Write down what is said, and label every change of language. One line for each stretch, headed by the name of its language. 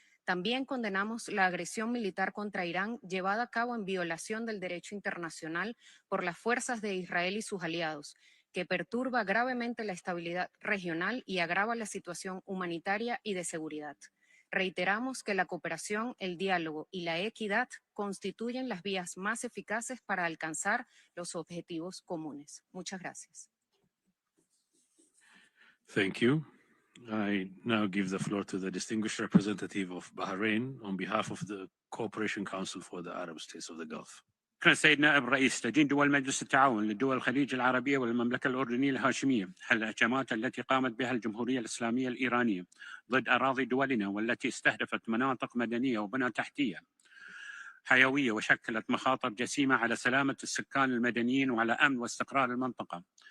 Spanish: También condenamos la agresión militar contra Irán llevada a cabo en violación del derecho internacional por las fuerzas de Israel y sus aliados, que perturba gravemente la estabilidad regional y agrava la situación humanitaria y de seguridad. Reiteramos que la cooperación, el diálogo y la equidad constituyen las vías más eficaces para alcanzar los objetivos comunes. Muchas gracias.
English: Thank you. I now give the floor to the distinguished representative of Bahrain on behalf of the Cooperation Council for the Arab States of the Gulf.
Arabic: شكرا سيد نائب الرئيس. تدين دول مجلس التعاون لدول الخليج العربية والمملكة الأردنية الهاشمية الهجمات التي قامت بها الجمهورية الإسلامية الإيرانية ضد أراضي دولنا، والتي استهدفت مناطق مدنية وبنى تحتية حيوية، وشكلت مخاطر جسيمة على سلامة السكان المدنيين وعلى أمن واستقرار المنطقة.